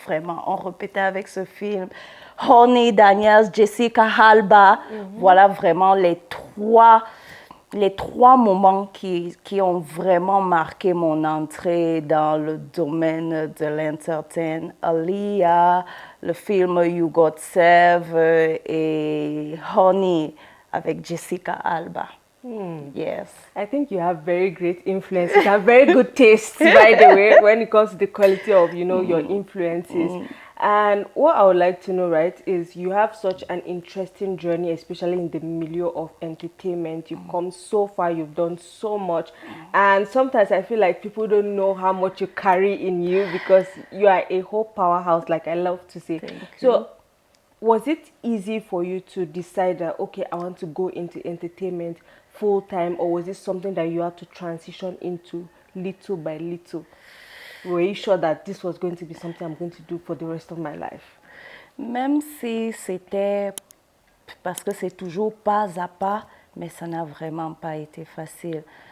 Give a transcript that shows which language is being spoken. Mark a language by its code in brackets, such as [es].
[fr] Vraiment, on répétait avec ce film. Honey Daniels, Jessica Alba, voilà vraiment les trois moments qui ont vraiment marqué mon entrée dans le domaine de l'entertainment. Aaliyah, le film You Got Served et Honey avec Jessica Alba. [en] Yes. I think you have very great influence. You have very good taste, by the way, when it comes to the quality of, your influences. And what I would like to know, right, is you have such an interesting journey, especially in the milieu of entertainment. You've come so far, you've done so much. And sometimes I feel like people don't know how much you carry in you because you are a whole powerhouse, like I love to say. So, was it easy for you to decide that, okay, I want to go into entertainment full time, or was it something that you had to transition into little by little? Were you sure that this was going to be something I'm going to do for the rest of my life? [fr] Même si c'était, parce que c'est toujours pas à pas, mais ça n'a vraiment pas été facile.